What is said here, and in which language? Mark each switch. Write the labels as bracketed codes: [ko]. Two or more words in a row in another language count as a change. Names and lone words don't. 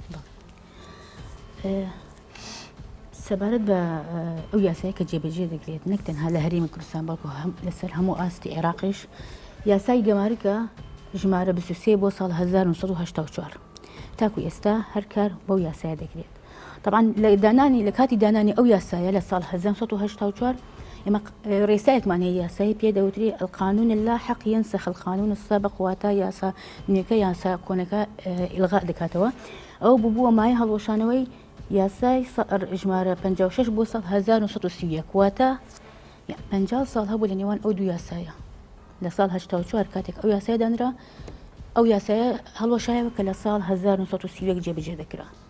[ckb] سەبارەت بە ئەو یاسایی کە جێبەجێ دەکرێت نەک تەنها لە هەرێمی کوردستان بەڵکو لەسەر هەموو ئاستی عێراقیش یاسای گەمارکە ژمارە 23 بۆ ساڵ 1984 تاکو ئێستا هەر کار بەو یاسایە دەکرێت. طبعا لە کاتی دانانی ئەو یاسایە لە ساڵ 1984 ئێمە ڕێسایەکمان هەیە یاسایی پێ دەوتری [ar] القانون اللاحق ينسخ القانون السابق [ckb] واتە یاسا نوێکە یاسا کۆنەکە ئیلغا دەکاتەوە. ئەو بووە مای هەڵوەشانەوەی یاسای ژمارە 56 بۆ ساڵ 1930 واتە 50 ساڵ هەبوو لە نێوان ئەو دوو یاسایە. لە ساڵ 84 کاتێک ئەو یاسای دانرا ئەو یاسایە هەڵوەشایەوە کە لە ساڵ 1930 جێبەجێ دەکرا.